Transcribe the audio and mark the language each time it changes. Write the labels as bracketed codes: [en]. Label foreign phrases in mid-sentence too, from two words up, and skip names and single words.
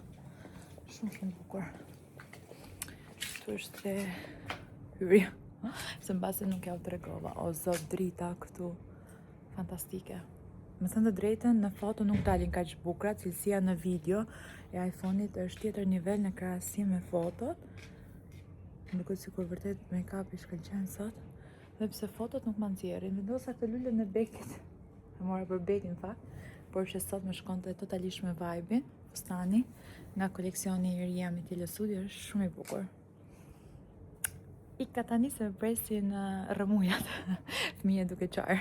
[sq] Shumë bukur. Këtu është dhe hyrja. Se mbase nuk ja u tregova. O zot, drita këtu. Fantastike. Me thënë të drejtën, në foto nuk dalin kaq bukura, cilësia në video e iPhone-it është tjetër nivel në krahasim me fotot. Më duket sikur vërtet make-up i shkëlqen sot. Dhe pse fotot nuk më nxjerrin, vendosa këtë lulën e bekit. E mora për bekin fakt, por që sot më shkonte totalisht me vibe-in. Fustani nga koleksioni i ri i Telesudi është shumë i bukur. Ika tani se presin rrëmujat, fëmijët duke qarë.